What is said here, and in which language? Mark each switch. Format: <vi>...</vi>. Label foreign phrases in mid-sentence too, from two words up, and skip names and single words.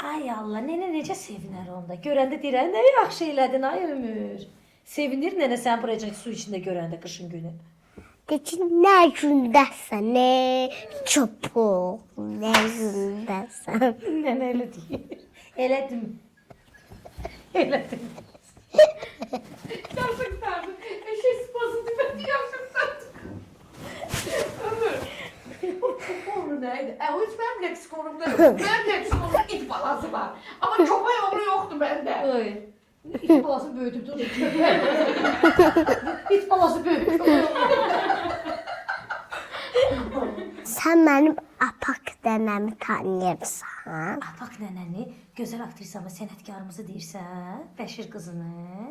<az>Ay Allah, nənə necə sevinər onda. Görəndə deyirəm, nə yaxşı elədin ay ömür. Sevinir nənə sən buraya su içində görəndə qışın günü. De ki, nə gündəsən, nə çöpük, nə gündəsən. Nənə elə deyir. Elədim. Elədim. Yazıklar.</az> <tr>Eşek sıpası demedi yazıklar. Ömür. Onu neydi? O hiç benim leksikonumda yok. Benim leksikonumda it balası var. Ama köpek oğlu yoktu bende.</tr> <az>Ay. İt balası böyüdüb dur. İt balası böyüdüb. Sən mənim apak dənəmi tanıyırsan. Bak nənəni, gözəl aktrisamı, sənətkarımızı deyirsən, Bəşir qızını.</az>